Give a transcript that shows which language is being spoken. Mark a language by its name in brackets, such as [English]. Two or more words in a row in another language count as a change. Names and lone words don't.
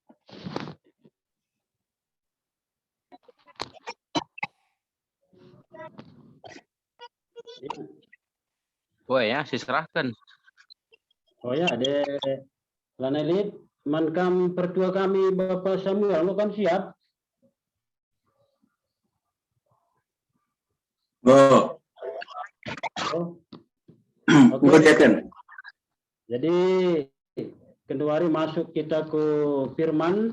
[Indonesian] Oh ya, diserahkan. Oh ya, ada Lanelit, [Batak Karo] mankam pertua kami [Indonesian] Bapak Samuel, lo kan siap? Oh. Oke. Jadi kedua hari masuk kita ke firman.